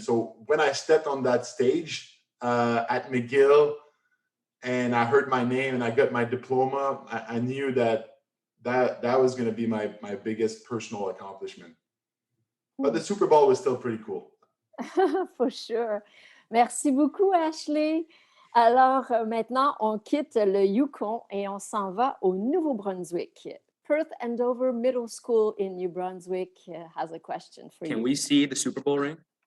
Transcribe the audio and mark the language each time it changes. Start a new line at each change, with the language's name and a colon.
English: So when I stepped on that stage at McGill and I heard my name and I got my diploma, I knew that was going to be my biggest personal accomplishment. But the Super Bowl was still pretty cool. For sure.
French: Merci beaucoup,
English: Ashley.
French: Alors, maintenant, on quitte le Yukon et on s'en va au Nouveau-Brunswick.
English: Perth Andover Middle School in New Brunswick has a question for you. Can we see the Super Bowl ring?